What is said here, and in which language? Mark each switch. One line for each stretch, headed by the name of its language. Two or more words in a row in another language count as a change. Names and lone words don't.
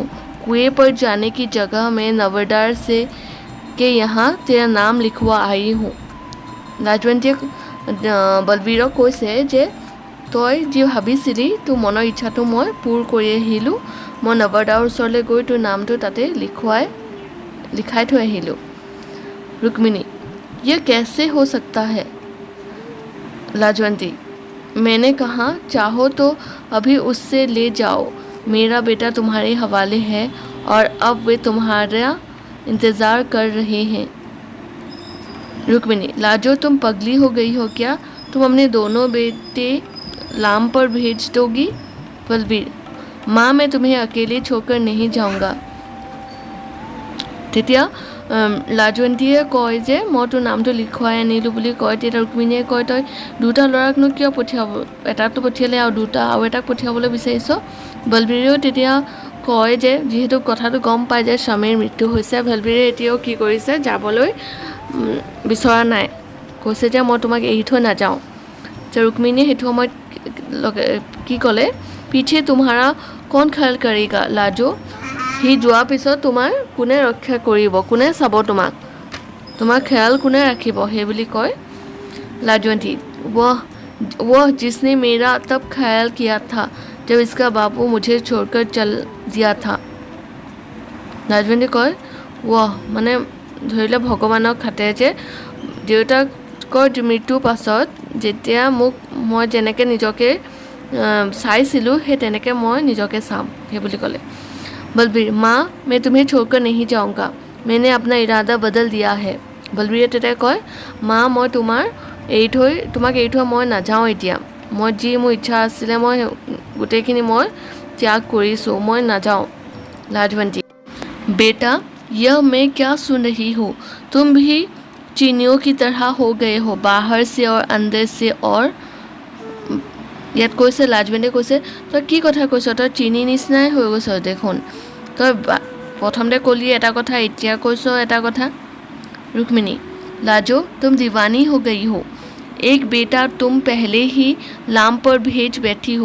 Hindi: कुएं पर जाने की जगह मैं नवरदार से के यहाँ तेरा नाम लिखवा आई हूँ।
Assamese: लाजवंतीয়ে বলবীৰক কৈছে যে তই যি ভাবিছিলি তোৰ মনৰ ইচ্ছাটো মই পূৰ কৰি আহিলোঁ, মই নৱৰদাৰ ওচৰলৈ গৈ তোৰ নামটো তাতে লিখাই থৈ আহিলোঁ।
Hindi: रुक्मिणी, ये कैसे हो सकता है? लाजवंती, मैंने कहा चाहो तो अभी उससे ले जाओ, मेरा बेटा तुम्हारे हवाले है और अब वे तुम्हारा इंतज़ार कर रहे हैं। रुक्मिणी, लाजो तुम पगली हो गई हो क्या? तुम अपने दोनों बेटे लाम पर भेज दोगी? बलवीर, माँ मैं तुम्हें अकेले छोड़कर नहीं जाऊँगा।
Assamese: তেতিয়া লাজৱন্তীয়ে কয় যে মই তোৰ নামটো লিখুৱাই আনিলোঁ বুলি কয়। তেতিয়া ৰুক্মিণীয়ে কয় তই দুটা ল'ৰাকনো কিয় পঠিয়াব, এটাকতো পঠিয়ালে আৰু এটাক পঠিয়াবলৈ বিচাৰিছ। বলবীৰেও তেতিয়া কয় যে যিহেতু কথাটো গম পায় যে স্বামীৰ মৃত্যু হৈছে, বলবীৰে এতিয়াও কি কৰিছে, যাবলৈ বিচৰা নাই, কৈছে যে মই তোমাক এৰি থৈ নাযাওঁ। যে ৰুক্মিণীয়ে সেইটো সময়ত কি ক'লে, পিছে
Hindi: तुम्हारा कौन ख्याल करेगा
Assamese: লাজো, সি যোৱাৰ পিছত তোমাৰ কোনে ৰক্ষা কৰিব, কোনে চাব তোমাৰ খ্যাল কোনে ৰাখিব, সেই বুলি কয়।
Hindi: लाजवंती, वह जिसने मेरा तब ख्याल किया था जब इसका बापू मुझे छोड़कर चल दिया था।
Assamese: लाजवंती কয় वह মানে ধৰিলে ভগৱানক খাটে যে দেউতাকৰ মৃত্যুৰ পাছত যেতিয়া মই যেনেকৈ নিজকে চাইছিলোঁ সেই তেনেকৈ মই নিজকে চাম, সেই বুলি ক'লে।
Hindi: बलवीर, माँ मैं तुम्हें छोड़कर नहीं जाऊँगा, मैंने अपना इरादा बदल दिया है।
Assamese: बलवीरे তেতিয়া কয় মা মই তোমাক এৰি থৈ মই নাযাওঁ, এতিয়া মই যি মোৰ ইচ্ছা আছিলে মই গোটেইখিনি মই ত্যাগ কৰিছোঁ, মই নাযাওঁ।
Hindi: लाजवंती, बेटा यह मैं क्या सुन रही हूँ, तुम भी चीनियों की तरह हो गए हो, बाहर से और अंदर से।
Assamese: और ইয়াত কৈছে, লাজৱন্তীয়ে কৈছে তই কি কথা কৈছ, তই চিনি নিচিনাই হৈ গৈছ দেখোন, তই প্ৰথমতে ক'লি এটা কথা, এতিয়া কৈছ এটা কথা।
Hindi: रुक्मिणी, लाजो तुम दीवानी हो गई हो, एक बेटा तुम पहले ही लाम पर भेज बैठी हो।